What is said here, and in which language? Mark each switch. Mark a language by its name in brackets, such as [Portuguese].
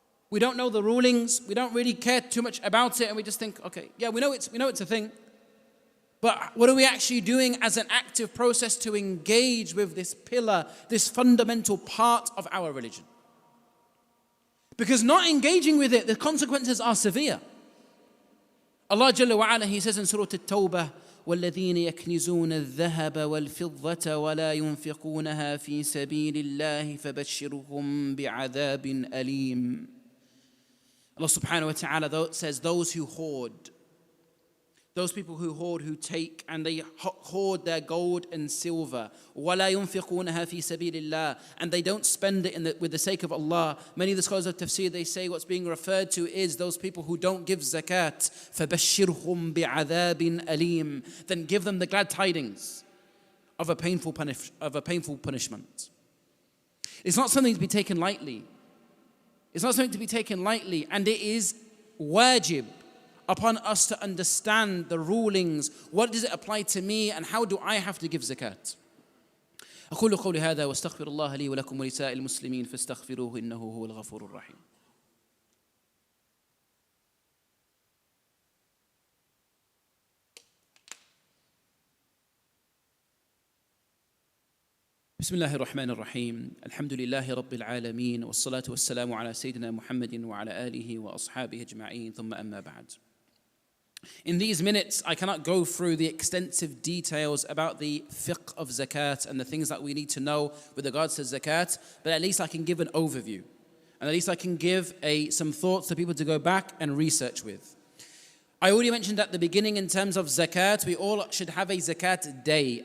[English] We don't know the rulings. We don't really care too much about it. And we just think, okay, yeah, we know it's a thing. But what are we actually doing as an active process to engage with this pillar, this fundamental part of our religion? Because not engaging with it, the consequences are severe. Allah Jalla wa Ala, He says in Surah At-Tawbah, [Arabic] وَالَّذِينَ يَكْنِزُونَ الذَّهَبَ وَالْفِضَّةَ وَلَا يُنْفِقُونَهَا فِي سَبِيلِ اللَّهِ فَبَشِّرْهُم بِعَذَابٍ أَلِيمٍ. [English] Allah subhanahu wa ta'ala says those who hoard, those people who hoard, who take and they hoard their gold and silver, [Arabic] وَلَا يُنْفِقُونَهَا فِي سَبِيلِ اللَّهِ, [English] and they don't spend it with the sake of Allah. Many of the scholars of tafsir, they say what's being referred to is those people who don't give zakat. [Arabic] فَبَشِّرْهُم بِعَذَابٍ أَلِيمٍ. [English] Then give them the glad tidings of a painful punishment. It's not something to be taken lightly. It's not something to be taken lightly, and it is wajib upon us to understand the rulings. What does it apply to me, and how do I have to give zakat? [Arabic] أقول قولي هذا واستغفر الله لي ولكم ولسائر المسلمين فاستغفروه إنه هو الغفور الرحيم. بسم الله الرحمن الرحيم. الحمد لله رب العالمين والصلاة والسلام على سيدنا محمد وعلى آله وأصحابه أجمعين ثم أما بعد. [English] In these minutes, I cannot go through the extensive details about the fiqh of zakat and the things that we need to know with regards to zakat, but at least I can give an overview. And at least I can give some thoughts to people to go back and research with. I already mentioned at the beginning in terms of zakat, we all should have a zakat day.